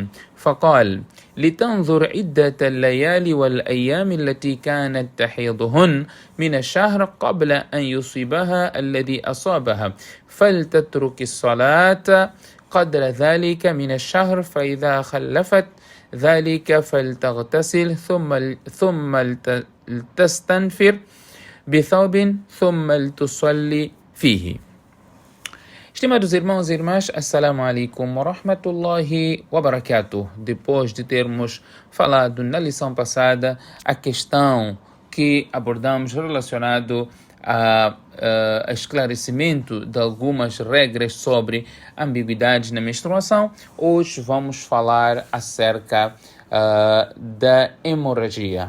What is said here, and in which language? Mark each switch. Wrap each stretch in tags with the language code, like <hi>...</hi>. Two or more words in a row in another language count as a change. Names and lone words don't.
<ar>فقال: لتنظر عدة الليالي والأيام التي كانت تحيضهن من الشهر قبل أن يصيبها الذي أصابها، فلتترك الصلاة قدر ذلك من الشهر، فإذا خلفت ذلك فلتغتسل ثم لتستنفر بثوب ثم لتصلي فيه.</ar> <pt>Estimados irmãos e irmãs,</pt> <ar>السلام عليكم ورحمة الله وبركاته.</ar> <pt>Depois de termos falado na lição passada a questão que abordamos relacionado a esclarecimento de algumas regras sobre ambiguidades na menstruação, hoje vamos falar acerca da hemorragia.</pt>